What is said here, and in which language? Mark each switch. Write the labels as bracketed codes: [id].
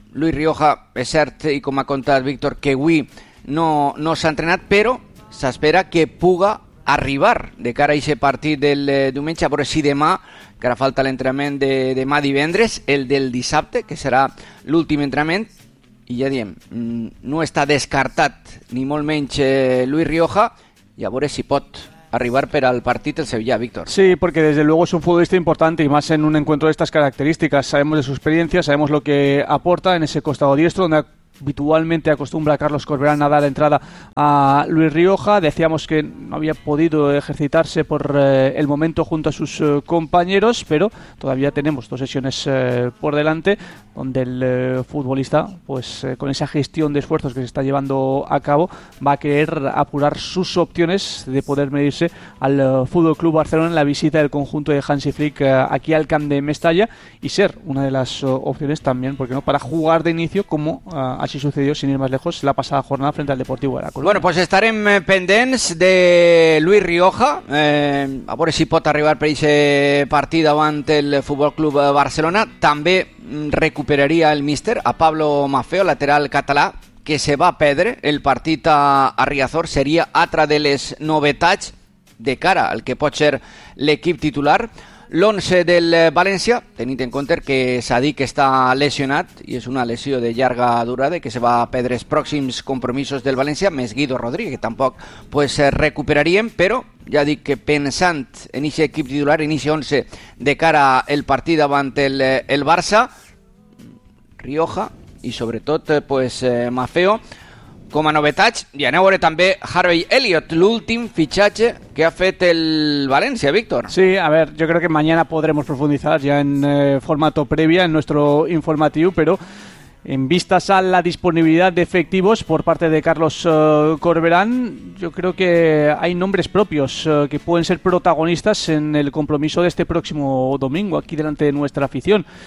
[ca] Luis Rioja, és cert, i com ha contat Víctor, que avui no s'ha entrenat, però s'espera que puga arribar de cara a [es] ese partido del [ca] diumenge, a veure si demà, que ara falta l'entrenament de demà divendres, el del dissabte, que serà l'últim entrenament, i ja diem, no està descartat ni molt menys Luis Rioja, i a veure si pot arribar per al partit el Sevilla, Víctor. [es] Sí, porque desde luego es un futbolista importante y más en un encuentro de estas características. Sabemos de su experiencia, sabemos lo que aporta en ese costado diestro donde habitualmente acostumbra a Carlos Corberán a dar entrada a Luis Rioja. Decíamos que no había podido ejercitarse por el momento junto a sus compañeros, pero todavía tenemos dos sesiones por delante donde el futbolista, pues con esa gestión de esfuerzos que se está llevando a cabo, va a querer apurar sus opciones de poder medirse al Fútbol Club Barcelona en la visita del conjunto de Hansi Flick aquí al Camp de Mestalla y ser una de las opciones también, porque no, para jugar de inicio como así sucedió, sin ir más lejos, la pasada jornada frente al Deportivo de la Coruña. [ca] Bueno, pues estaré pendents de Luis Rioja, a veure si pot arribar per aquest partit davant el Futbol Club Barcelona. També recuperaria el míster a Pablo Maffeo, lateral català, que se va a perdre el partit a Riazor. Seria altra de les novetats de cara al que pot ser l'equip titular. L'11 del València, tenint en compte que Sadiq està lesionat i és una lesió de llarga durada que se va a perdre els pròxims compromisos del València, més Guido Rodríguez, que tampoc pues, recuperaríem, però ja dic que pensant en aquest equip titular, en aquest 11 de cara al partit davant el Barça, Rioja i sobretot pues, Maffeo com a novetats, i anem a veure també Harvey Elliott, l'últim fitxatge que ha fet el València, Víctor. [es] Sí, a ver, yo creo que mañana podremos profundizar ya en formato previa en nuestro informativo, pero en vistas a la disponibilidad de efectivos por parte de Carlos Corberán, yo creo que hay nombres propios que pueden ser protagonistas en el compromiso de este próximo domingo aquí delante de nuestra afición.